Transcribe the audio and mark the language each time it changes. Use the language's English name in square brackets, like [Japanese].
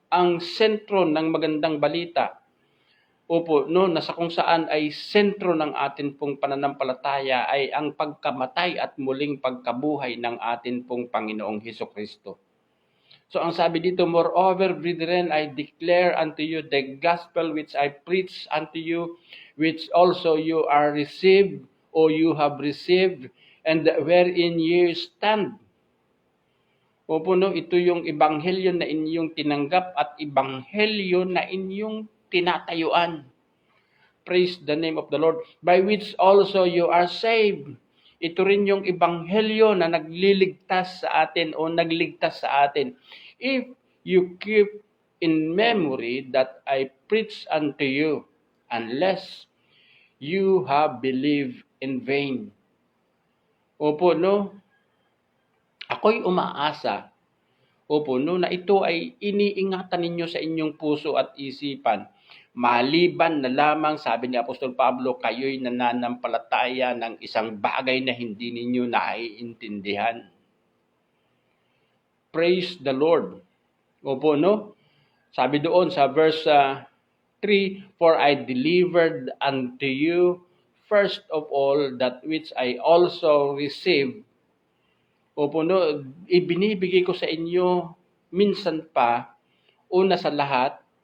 [Filipino] Ang sentro ng magandang balita. Opo, no? Nasa kung saan ay sentro ng atin pong pananampalataya ay ang pagkamatay at muling pagkabuhay ng atin pong Panginoong Hesukristo. So ang sabi dito, [English] moreover, brethren, I declare unto you the gospel which I preach unto you, which also you are received, or you have received, and wherein you stand. [Filipino] Opo, no, ito yung ebanghelyo na inyong tinanggap at ebanghelyo na inyong tinatayuan. [English] Praise the name of the Lord. By which also you are saved. [Filipino] Ito rin yung ebanghelyo na nagliligtas sa atin o nagligtas sa atin. [English] If you keep in memory that I preach unto you, unless you have believed in vain. [Filipino] Opo, no? Ako'y umaasa, opo, no, na ito ay iniingatan ninyo sa inyong puso at isipan. Maliban na lamang, sabi ni Apostol Pablo, kayo'y nananampalataya ng isang bagay na hindi ninyo naiintindihan. [English] Praise the Lord. Opo, no? [Filipino] Sabi doon sa verse 3, [English] for I delivered unto you first of all that which I also received. [Filipino] Opo, no, ibinibigay ko sa inyo minsan pa, una sa lahat,